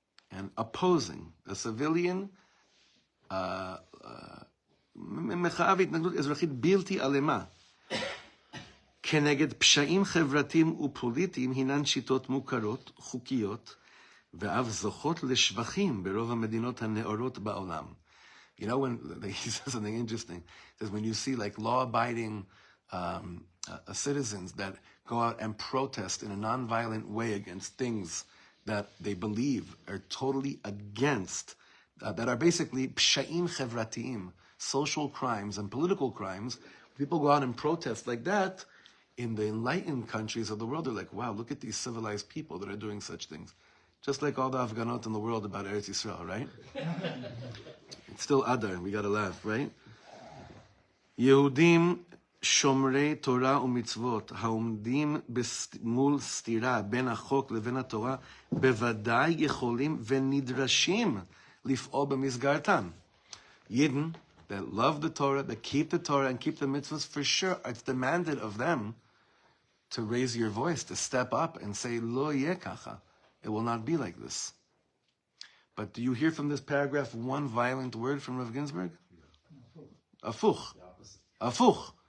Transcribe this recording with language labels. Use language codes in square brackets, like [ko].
[en] And opposing a civilian [he] מחאה והתנגדות אזרחית בלתי אלימה כנגד פשעים חברתיים ופוליטיים הינן שיטות מוכרות, חוקיות, ואף זוכות לשבחים ברוב המדינות הנאורות בעולם. [en] You know, when he says something interesting, he says when you see like law-abiding citizens that go out and protest in a nonviolent way against things that they believe are totally against, that are basically psha'im chevratiyim, social crimes and political crimes. People go out and protest like that. In the enlightened countries of the world, they're like, wow, look at these civilized people that are doing such things. Just like all the Afghanot in the world about Eretz Yisrael, right? It's still Adar, we gotta laugh, right? [he] Yehudim שומרי תורה ומצוות העומדים מול סתירה בין החוק לבין התורה בוודאי יכולים ונדרשים לפעול במסגרתם. [en] Yidden that love the Torah, that keep the Torah and keep the mitzvahs, for sure, it's demanded of them to raise your voice, to step up and say, [he] Lo yeh kacha. [en] It will not be like this. But do you hear from this paragraph one violent word from Rav Ginsburg? Afuch. Afuch.